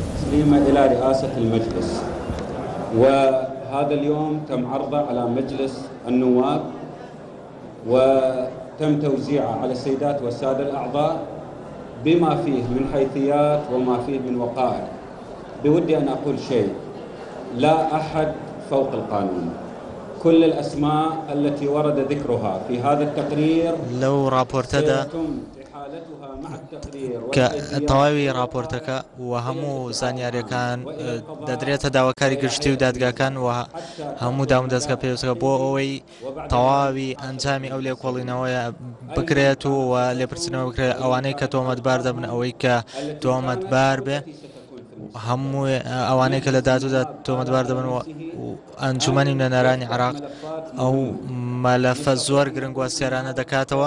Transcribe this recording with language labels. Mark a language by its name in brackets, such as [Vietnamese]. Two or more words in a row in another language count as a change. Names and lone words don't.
[Arabic] تسليمه إلى رئاسة المجلس، وهذا اليوم تم عرضه على مجلس النواب وتم توزيعه على السيدات والسادة الأعضاء بما فيه من حيثيات وما فيه من وقائع. بودي أن أقول شيء: لا أحد فوق القانون. كل الأسماء التي ورد ذكرها في هذا التقرير [Central Kurdish] لو راپۆرتەدا کە تەواوی راپۆرتەکە و هەموو زانیاریەکان دەدرێتە داواکاری گشتی و دادگاکان و هەموو دامودەستگا پێویستەکە بۆ ئەوەی تەواوی ئەنجامی ئەو لێکۆڵینەوەیە بکرێت و لێپرسینەوە بکرێت ئەوانەی کە تۆمەتبار دەبن ئەوەی کە تۆمەتبار بێ، هەموو ئەوانەی کە لە دادوودا تۆمەتبار دەبن و ئەنجومەنی نوێنەرانی عێراق ئەو مەلەفە زۆر گرنگ و سێرانە دەکاتەوە.